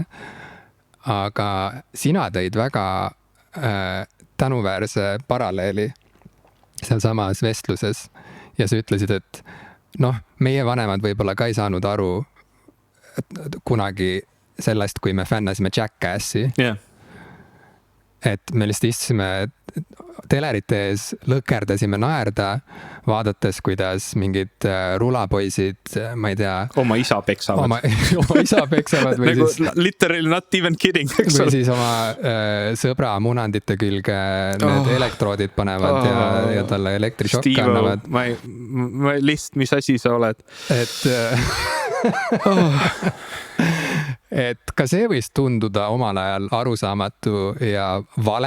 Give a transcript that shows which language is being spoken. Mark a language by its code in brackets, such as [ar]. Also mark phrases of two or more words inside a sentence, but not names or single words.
[et] Aga sina tõid väga tänuväärse paralleeli sealsamas vestluses ja sa ütlesid, et meie vanemad võib-olla ka ei saanud aru kunagi sellest, kui me fännasime Jackassi. Yeah. Et me lihtsalt istusime telerite ees, lõkerdasime naerda, vaadates, kuidas mingid rulapoisid, ma ei tea... Oma isa peksavad. Oma isa peksavad või nagu siis... [en] Literally not even kidding. [et] Või siis oma sõbra munandite külge need elektroodid panevad ja talle elektrišokk annavad. Ma lihtsalt, mis asi sa oled? Et ka see võis tunduda omal ajal arusaamatu ja vale.